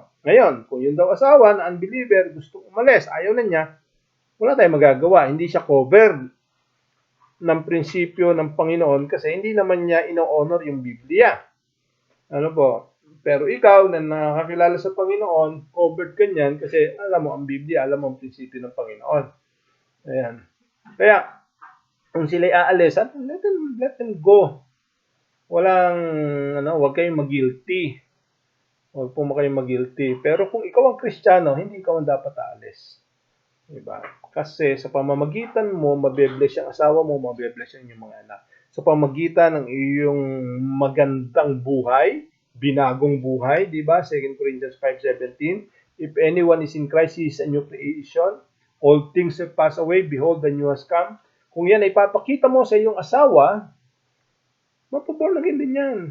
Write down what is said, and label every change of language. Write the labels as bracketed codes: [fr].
[tl] Ngayon, kung yun daw asawa na unbeliever, gusto umalis, ayaw na niya, wala tayong magagawa. Hindi siya covered ng prinsipyo ng Panginoon kasi hindi naman niya ino-honor yung Biblia. Ano po? Pero ikaw na nakakilala sa Panginoon, covered ka niyan kasi alam mo ang Biblia, alam mo ang prinsipyo ng Panginoon. Ayan. Kaya, kung sila'y aalis, [en] let them go. [tl] Huwag kayong mag-guilty. Huwag po kayong mag-guilty. Pero kung ikaw ang Kristiyano, hindi ikaw ang dapat aalis. Diba? Kasi sa pamamagitan mo, mabe-bless yung asawa mo, mabe-bless yung inyong mga anak. Sa pamamagitan ng iyong magandang buhay, binagong buhay, di ba? [en] 2 Corinthians 5:17, if anyone is in Christ, he is a new creation. All things have passed away, behold, the new has come. [tl] Kung yan ay papakita mo sa iyong asawa, mapaborn again din yan.